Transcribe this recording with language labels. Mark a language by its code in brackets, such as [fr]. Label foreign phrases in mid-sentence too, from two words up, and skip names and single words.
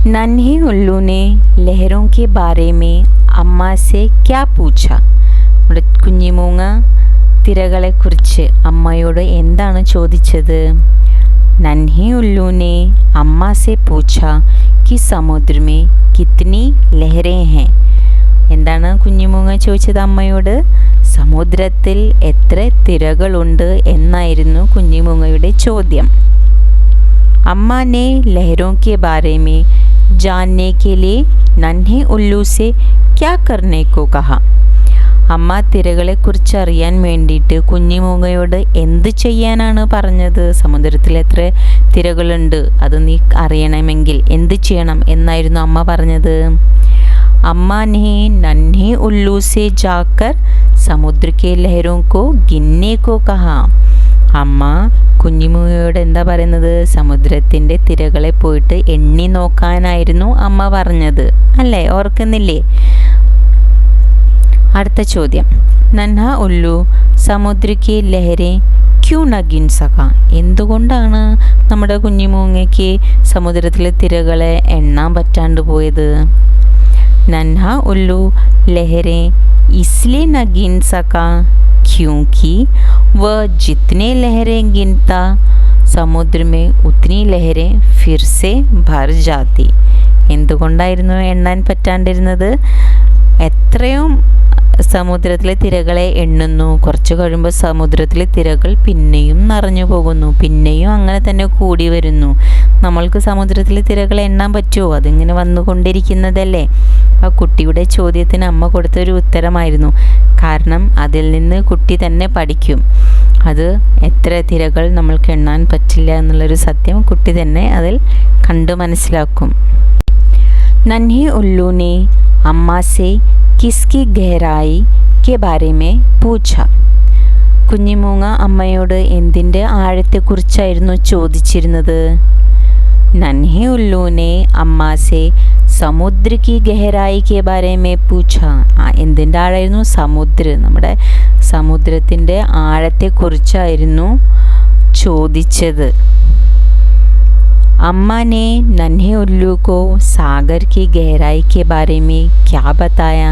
[hi] नन्हे उल्लू ने लहरों के बारे में अम्मा से क्या पूछा? [ml] നമ്മുടെ കുഞ്ഞിമൂങ്ങ തിരകളെക്കുറിച്ച് അമ്മയോട് എന്താണ് ചോദിച്ചത്? [hi] नन्हे उल्लू ने अम्मा से पूछा कि समुद्र में कितनी लहरें हैं. [ml] എന്താണ് കുഞ്ഞിമൂങ്ങ ചോദിച്ചത് അമ്മയോട്? സമുദ്രത്തിൽ എത്ര തിരകളുണ്ട് എന്നായിരുന്നു കുഞ്ഞിമൂങ്ങയുടെ ചോദ്യം. [hi] अम्मा ने लहरों के बारे में जानने के लिए नन्हे उल्लू से क्या करने को कहा. [ml] അമ്മ തിരകളെക്കുറിച്ച് അറിയാൻ വേണ്ടിയിട്ട് കുഞ്ഞിമൂങ്ങയോട് എന്ത് ചെയ്യാനാണ് പറഞ്ഞത്? സമുദ്രത്തിൽ എത്ര തിരകളുണ്ട് അത് നീ അറിയണമെങ്കിൽ എന്ത് ചെയ്യണം എന്നായിരുന്നു അമ്മ പറഞ്ഞത്. [hi] अम्मा ने नन्हे उल्लू से जाकर समुद्र के लहरों को गिनने को कहा. [ml] അമ്മ കുഞ്ഞിമൂങ്ങയോട് എന്താ പറയുന്നത്? സമുദ്രത്തിൻ്റെ തിരകളെ പോയിട്ട് എണ്ണി നോക്കാനായിരുന്നു അമ്മ പറഞ്ഞത് അല്ലേ? ഓർക്കുന്നില്ലേ? അടുത്ത ചോദ്യം. [hi] नन्हा उल्लू समुद्र की लहरें क्यों न गिन सका. [ml] എന്തുകൊണ്ടാണ് നമ്മുടെ കുഞ്ഞിമൂങ്ങയ്ക്ക് സമുദ്രത്തിലെ തിരകളെ എണ്ണാൻ പറ്റാണ്ട് പോയത്? [hi] नन्हा उल्लू लहरें इसलिए न गिन सका क्योंकि वह जितने लहरें गिनता समुद्र में उतनी लहरें फिर से भर जाती. [ml] എന്തുകൊണ്ടായിരുന്നു എണ്ണാൻ പറ്റാണ്ടിരുന്നത്? എത്രയും സമുദ്രത്തിലെ തിരകളെ എണ്ണുന്നു, കുറച്ച് കഴിയുമ്പോൾ സമുദ്രത്തിലെ തിരകൾ പിന്നെയും നിറഞ്ഞു പോകുന്നു, പിന്നെയും അങ്ങനെ തന്നെ കൂടി വരുന്നു. നമ്മൾക്ക് സമുദ്രത്തിലെ തിരകളെ എണ്ണാൻ പറ്റുമോ? അതിങ്ങനെ വന്നുകൊണ്ടിരിക്കുന്നതല്ലേ. ആ കുട്ടിയുടെ ചോദ്യത്തിന് അമ്മ കൊടുത്തൊരു ഉത്തരമായിരുന്നു. കാരണം അതിൽ നിന്ന് കുട്ടി തന്നെ പഠിക്കും. അത് എത്ര തിരകൾ നമ്മൾക്ക് എണ്ണാൻ പറ്റില്ല എന്നുള്ളൊരു സത്യം കുട്ടി തന്നെ അതിൽ കണ്ടു മനസ്സിലാക്കും. [hi] नन्हे उल्लू ने अम्मा से किसकी गहराई के बारे में पूछा. [ml] കുഞ്ഞിമൂങ്ങ അമ്മയോട് എന്തിൻ്റെ ആഴത്തെക്കുറിച്ചായിരുന്നു ചോദിച്ചിരുന്നത്? [hi] नन्हे उल्लू ने अम्मा से समुद्र की गहराई के बारे में पूछा. [ml] എന്തിൻ്റെ ആഴമായിരുന്നു? നമ്മുടെ സമുദ്രത്തിൻ്റെ ആഴത്തെക്കുറിച്ചായിരുന്നു ചോദിച്ചത്. [hi] अम्मा ने नन्हे उल्लू को सागर की गहराई के बारे में क्या बताया.